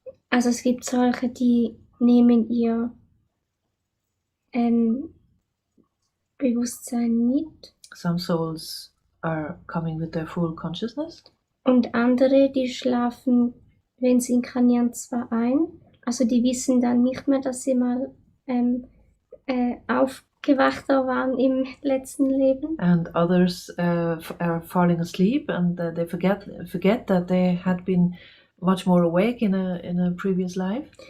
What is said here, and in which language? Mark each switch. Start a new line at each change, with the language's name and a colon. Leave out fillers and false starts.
German: Also es gibt solche, die nehmen ihr Bewusstsein mit.
English: Some souls are coming with their full consciousness.
German: Und andere, die schlafen, wenn sie inkarnieren, zwar ein, also die wissen dann nicht mehr, dass sie mal aufgewachter waren im letzten Leben.
English: And others are falling asleep and they forget that they had been much more awake in a previous life.